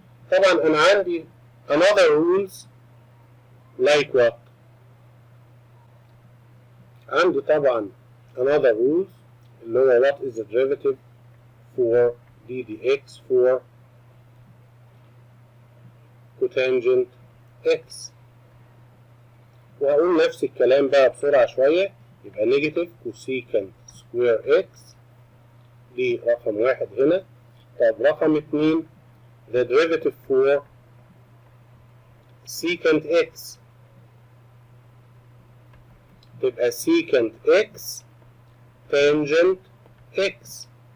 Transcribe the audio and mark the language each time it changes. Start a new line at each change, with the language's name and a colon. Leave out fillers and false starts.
Arabic: طبعا انا عندي
English: another rules like what؟
Arabic: عندي طبعا
English: another rules
Arabic: اللي هو
English: what is the derivative for d dx for cotangent x.
Arabic: وهقول نفس الكلام بقى بسرعة شوية. يبقى نيجاتيف كوسيكانت سكوير اكس دي رقم 1 هنا. طب رقم 2
English: the derivative for secant x
Arabic: تبقى
English: secant x tangent x.